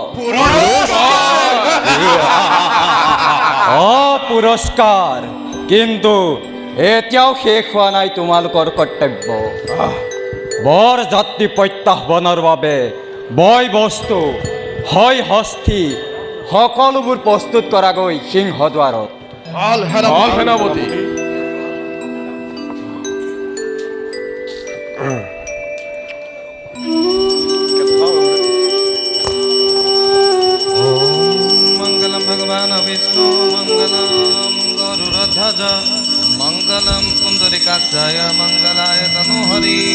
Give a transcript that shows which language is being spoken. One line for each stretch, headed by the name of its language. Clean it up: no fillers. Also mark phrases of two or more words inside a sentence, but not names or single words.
Assamese: পুৰস্কাৰ কিন্তু এতিয়াও শেষ হোৱা নাই তোমালোকৰ কৰ্তব্য। বৰ যাত্ৰী প্ৰত্যাহ্বানৰ বাবে বয় বস্তু হয় হস্তি সকলোবোৰ প্ৰস্তুত কৰা গৈ সিংহদ্বাৰত। সেনাপতি
Sanskrit: मंगलम भगवान विष्णु मंगलम गरुड़ध्वज मंगलम पुंडरीकाक्षाय मंगलाय तनोहरि